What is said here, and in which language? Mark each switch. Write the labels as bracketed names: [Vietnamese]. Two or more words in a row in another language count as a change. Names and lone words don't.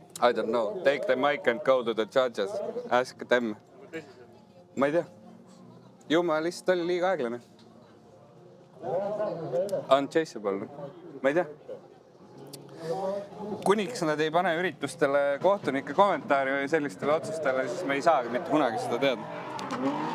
[English] I don't know. Take the mic and go to the judges. Ask them. [Estonian] Ma ei tea. Ju ma lihtsalt oli liiga aeglane. Unchaseable. Ma ei tea. Kuniks nad ei pane üritustele kohtunike kommentaari või sellistele otsustele, siis me ei saagi mitte kunagi seda teada.